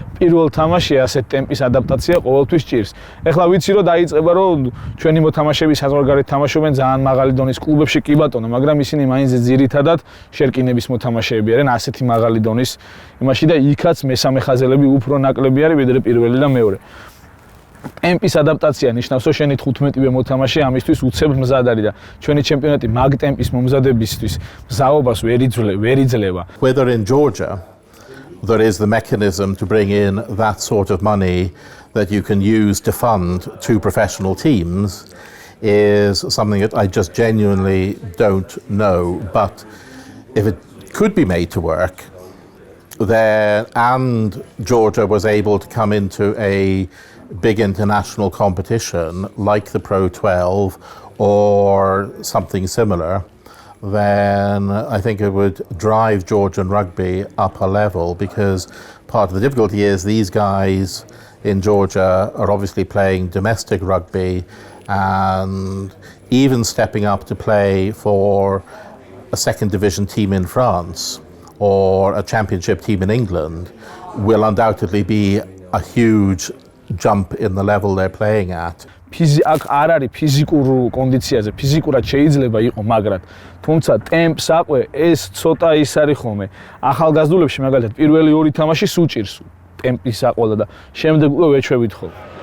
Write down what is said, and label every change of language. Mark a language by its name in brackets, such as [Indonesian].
[Georgian] პირველ თამაში ასეთ ტემპის ადაპტაცია ყოველთვის ჭირს. ეხლა ვიცი რომ დაიწყება რომ ჩვენი მოთამაშეები საზღვარგარეთ თამაშობენ ძალიან მაღალი დონის კლუბებში კი ბატონო, მაგრამ ისინი მაინც ძირითადად შერკინების მოთამაშეები არიან ასეთი მაღალი დონის იმაში და იქაც მესამე ხაზელები უფრო ნაკლები არის ვიდრე პირველი და მეორე. ტემპის ადაპტაცია ნიშნავს, რომ შენი 15-ვე მოთამაშე ამისთვის უცებ მზად არის და ჩვენი ჩემპიონატი მაგ ტემპის მომზადებისთვის მზაობას ვერ იძლევა. [English] Whether in Georgia there is the mechanism to bring in that sort of money that you can use to fund two professional teams is something that I just genuinely don't know. But if it could be made to work, then and Georgia was able to come into a big international competition like the Pro 12 or something similar, then I think it would drive Georgian rugby up a level, because part of the difficulty is these guys in Georgia are obviously playing domestic rugby and even stepping up to play for a second division team in France or a championship team in England will undoubtedly be a huge jump in the level they're playing at. [Georgian] აქ არ არის ფიზიკურ კონდიციაზე, ფიზიკურად შეიძლება იყო, მაგრამ თუმცა ტემპს აყვე ეს ცოტა ის არის ხოლმე. ახალგაზრდულებში მაგალითად პირველი ორი თამაში სუჭირს ტემპის აყოლა და შემდეგ უკვე ვეჩვევით ხოლმე.